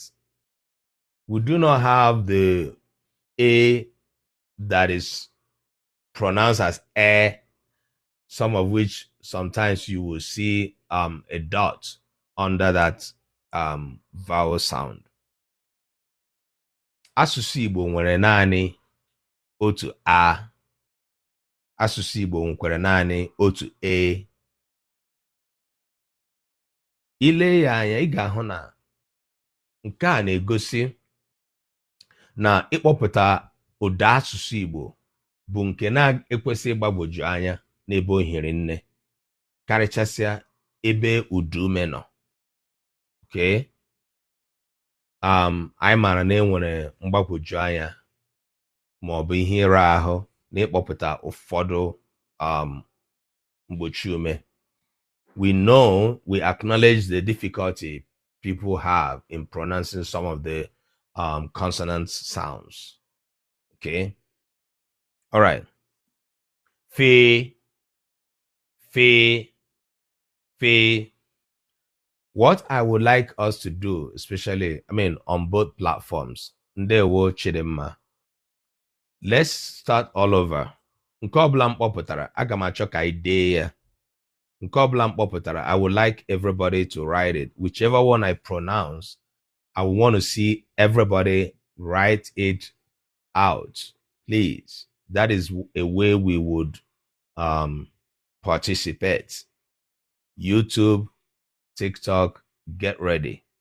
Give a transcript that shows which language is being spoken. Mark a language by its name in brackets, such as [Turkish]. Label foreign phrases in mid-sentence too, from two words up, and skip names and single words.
[English] We do not have the A that is pronounced as E, some of which sometimes you will see a dot under that vowel sound. [Igbo] Asụsụ Igbo nwere naanị otu A. Asụsụ Igbo nwekwara naanị otu A. Ile ya anya, ị ga-ahụ na nke a na-egosi na ịkpọpụta ụda asụsụ Igbo bụ nke na-ekwesị ịgbagwoju anya n'ebe ohere nne, karịchasịa ebe udume nọ. Okay? Anyị maara na enwere mgbagwoju anya ma ọ bụ ihe ịra ahụ na ịkpọpụta ụfọdụ mgbochi ume. [English] We acknowledge the difficulty people have in pronouncing some of the consonant sounds. Okay? All right. Fe, fe, fe. What I would like us to do, especially, on both platforms, [Igbo] ndewo chidimma. [English] Let's start all over. [Igbo] Nke ọbụla mkpọpụtara, aga m achọ ka anyị dee ya. Nke ọbụla mkpọpụtara, [English] I would like everybody to write it. Whichever one I pronounce, I want to see everybody write it out. Please. That is a way we would participate. YouTube, TikTok, get ready.